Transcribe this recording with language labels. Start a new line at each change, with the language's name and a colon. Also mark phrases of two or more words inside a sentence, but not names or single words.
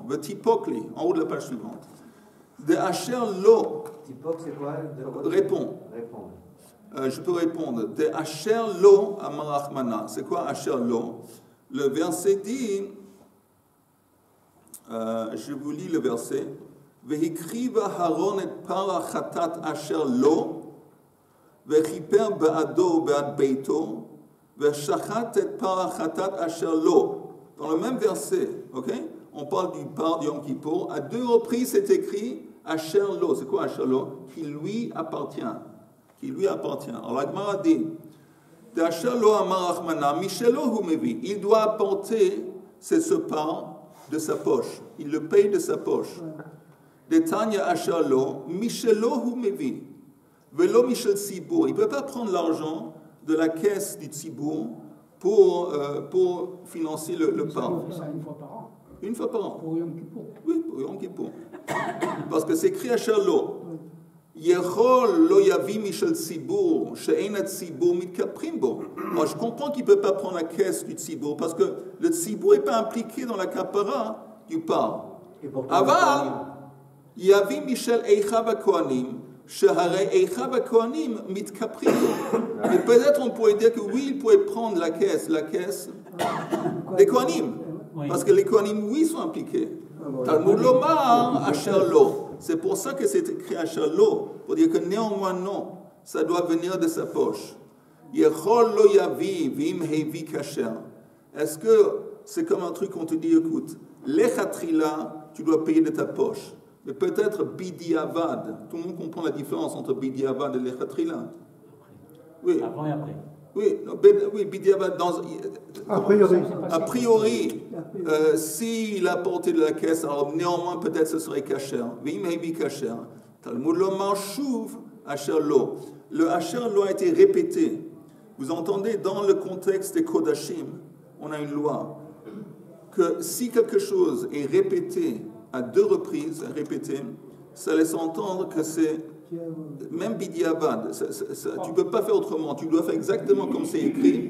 French: Le tipokli, en haut de la page suivante.
Hebrew: דאשר לו.
French: Tipok, c'est quoi? Réponds. Je peux répondre.
Hebrew: דאשר לו אמר רחמנא.
French: C'est quoi
Hebrew: אשר לו?
French: Le verset dit, je vous lis le verset.
Hebrew: והקריב אהרון את פר החטאת אשר לו, וכיפר בעדו ובעד ביתו, ושחט את פר החטאת אשר לו.
French: Dans le même verset, on parle du par de Yom Kippour. À 2 reprises, c'est écrit
Hebrew: אשר לו.
French: C'est quoi
Hebrew: אשר לו?
French: Qui lui appartient. Qui lui appartient. Alors la Gemara dit,
Hebrew: דאשר לו אמר רחמנא, משלו הוא מביא.
French: Il doit apporter ce par de sa poche. Il le paye de sa poche.
Hebrew: דתניא אשר לו, משלו הוא מביא, ולא משל ציבור.
French: Il ne peut pas prendre l'argent de la caisse du Tzibour pour financer le pain. On fait ça une fois par an. Une fois par an. Pour Yom Kippour. Oui, pour Yom Kippour. Parce que c'est écrit Ashalo.
Hebrew: יכול לא יביא משל ציבור שאין הציבור מתכפרים בו.
French: Alors je comprends qu'il ne peut pas prendre la caisse du ציבור parce que le ציבור n'est pas impliqué dans la capara du par.
Hebrew: אבל יביא משל איכה הכהנים שהרי איכה הכהנים מתכפרים בו.
French: Et peut-être on pourrait dire que oui, il pourrait prendre la caisse des Kohanim. Parce que les Kohanim, oui, sont impliqués.
Hebrew: תלמוד לומר אשר לו.
French: C'est pour ça que c'est écrit
Hebrew: אשר לו,
French: pour dire que néanmoins non, ça doit venir de sa poche.
Hebrew: יכול לא יביא ואם הביא כשר.
French: Est-ce que c'est comme un truc qu'on te dit, écoute, lechatrila, tu dois payer de ta poche. Mais peut-être bidiavad. Tout le monde comprend la différence entre bidiavad et lechatrila. Oui. Avant et après. Oui, bidiavad dans. A priori, s'il a porté de la caisse, alors néanmoins peut-être ce serait kasher.
Hebrew: ואם הביא כשר. תלמוד לומר שוב אשר לו.
French: Le
Hebrew: אשר לו
French: a été répété. Vous entendez, dans le contexte des Kodashim, on a une loi que si quelque chose est répété à 2 reprises, ça laisse entendre que c'est même bidiavad. Tu ne peux pas faire autrement. Tu dois faire exactement comme c'est écrit.